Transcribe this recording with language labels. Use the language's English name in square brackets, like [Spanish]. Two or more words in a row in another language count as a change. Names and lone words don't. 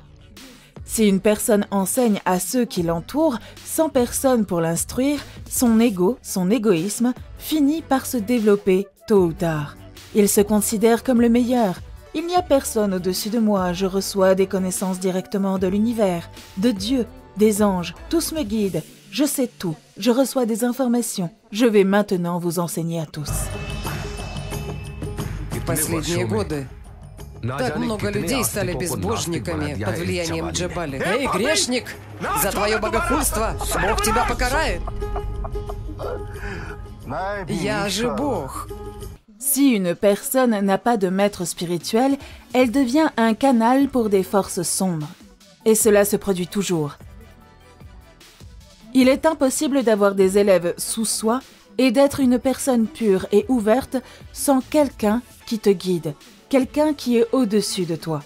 [French] Si une personne enseigne à ceux qui l'entourent, sans personne pour l'instruire, son ego, son égoïsme, finit par se développer tôt ou tard. Il se considère comme le meilleur. Il n'y a personne au-dessus de moi, je reçois des connaissances directement de l'univers, de Dieu, des anges, tous me guident, je sais tout, je reçois des informations, je vais maintenant vous enseigner à tous. [Russian] В последние годы так много людей стали безбожниками под влиянием Джебали. Эй, грешник! За твое богохульство Бог тебя покарает! Я же Бог! [French] Si une personne n'a pas de maître spirituel, elle devient un canal pour des forces sombres. Et cela se produit toujours. Il est impossible d'avoir des élèves sous soi et d'être une personne pure et ouverte sans quelqu'un qui te guide, quelqu'un qui est au-dessus de toi.